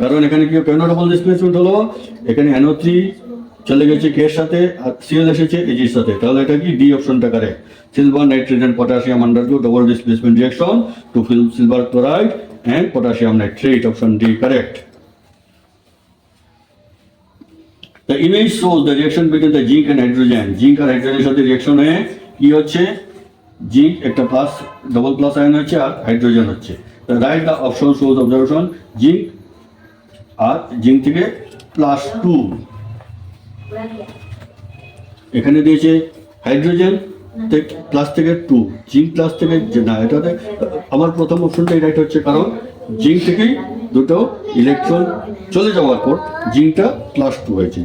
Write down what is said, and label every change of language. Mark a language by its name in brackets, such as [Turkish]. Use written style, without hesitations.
[Bangla] কারণ এখানে কি কেন ডবল ডিসপ্লেসমেন্ট হলো? এখানে NO3 চলে গেছে কে এর সাথে আর Cl এসেছে Ag এর সাথে, তাহলে এটা কি ডি অপশনটা correct. [English] Silver nitrate and potassium undergo double displacement reaction to fill silver chloride and potassium nitrate, option D correct. The image shows the reaction between the zinc and hydrogen. [Bangla] Zinc আর হাইড্রোজেনের সাথে reaction হয়ে কি হচ্ছে? Zinc একটা plus double plus ion হচ্ছে আর hydrogen হচ্ছে। [English] right the option shows observation [Bangla] zinc আর zinc থেকে +2, এখানে দিয়েছে হাইড্রোজেন প্লাস থেকে 2, জিঙ্ক প্লাস থেকে না, এটাতে আমার প্রথম অপশনটাই রাইট হচ্ছে, কারণ জিঙ্ক থেকেই দুটো ইলেকট্রন চলে যাওয়ার পর জিঙ্কটা +2 হয়েছে।